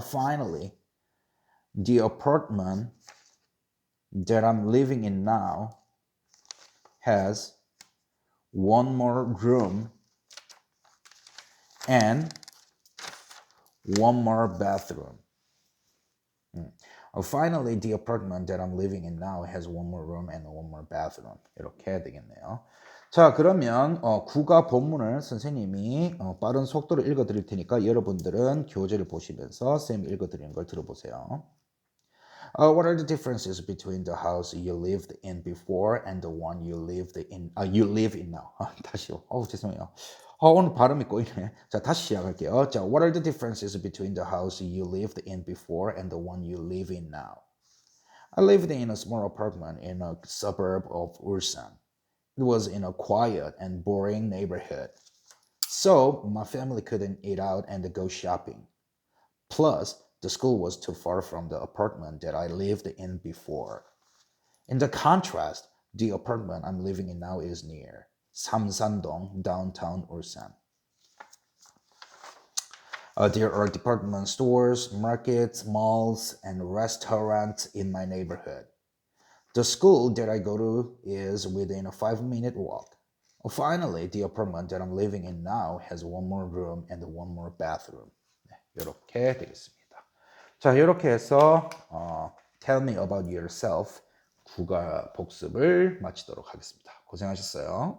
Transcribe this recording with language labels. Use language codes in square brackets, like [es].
[en] Finally, the apartment that I'm living in now has one more room and one more bathroom. Finally, the apartment that I'm living in now has one more room and one more bathroom. [ko] 이렇게 해야 되겠네요. 자, 그러면 국어 본문을 선생님이 빠른 속도로 읽어드릴 테니까 여러분들은 교재를 보시면서 쌤이 읽어드리는 걸 들어보세요. [en] What are the differences between the house you lived in before and the one you live in now? [ko] 다시요. 죄송해요. 오늘 발음이 꼬이네. 자, 다시 시작할게요. 자, [en] what are the differences between the house you lived in before and the one you live in now? I lived in a small apartment in a suburb of Ulsan. It was in a quiet and boring neighborhood. So, my family couldn't eat out and go shopping. Plus, the school was too far from the apartment that I lived in before. In the contrast, the apartment I'm living in now is near 삼산동, downtown Ulsan. There are department stores, markets, malls, and restaurants in my neighborhood. The school that I go to is within a 5-minute walk. Finally, the apartment that I'm living in now has one more room and one more bathroom. [ko] 네, 이렇게 되겠습니다. 자, 이렇게 해서 [en] Tell me about yourself [ko] 국어 복습을 마치도록 하겠습니다. 고생하셨어요.